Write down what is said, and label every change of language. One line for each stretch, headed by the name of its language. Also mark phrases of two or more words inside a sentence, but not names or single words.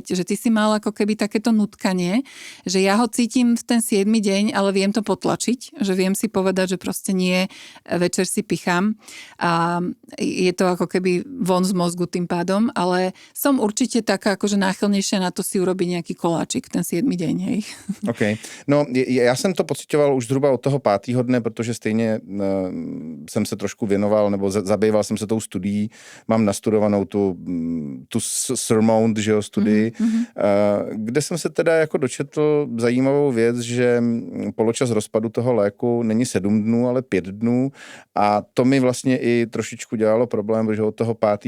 Slovak: Že ty si mal ako keby takéto nutkanie, že ja ho cítim v ten 7. deň, ale viem to potlačiť, že viem si povedať, že proste nie, večer si pichám a je to ako keby von z mozgu tým pádom, ale som určite taká akože náchylnejšia na to si urobiť nejaký koláčik ten 7. deň, hej. OK.
Czech: No, já jsem to pocitoval už zhruba od toho 5. dne, protože stejně jsem se trošku věnoval, nebo zabýval jsem se tou studií, mám nastudovanou tu Surmount, že jo, studii, kde jsem se teda jako dočetl zajímavou věc, že poločas rozpadu toho léku není 7 dnů, ale 5 dnů a to mi vlastně i trošičku dělalo problém, protože od toho 5.